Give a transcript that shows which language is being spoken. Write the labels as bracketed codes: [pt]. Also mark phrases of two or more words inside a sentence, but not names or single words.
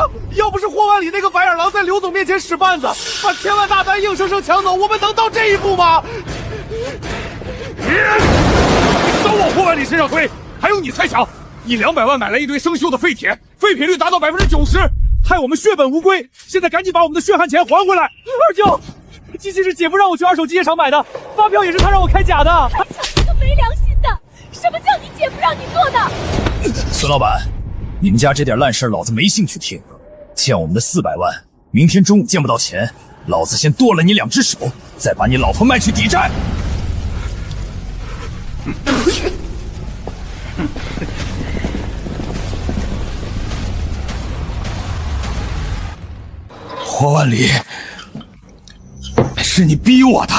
[zh] 要不是霍万里那個白眼狼在刘總面前使绊子，把1000萬大單硬生生搶走，我們能到這一步嗎？你都往霍万里身上推，還有你蔡强，你200萬買來一堆生鏽的廢鐵，廢品率達到90%。害我們血本無歸，現在趕緊把我們的血汗錢還回來！二舅，機器是姐夫讓我去二手機械廠買的，發票也是他讓我開假的。还抢这个沒良心的！什麼叫你姐夫讓你做的？孫老闆，你們家這點爛事老子沒興趣聽，欠我們的400萬，明天中午見不到錢，老子先剁了你2隻手，再把你老婆賣去抵債。霍万里，是你逼我的！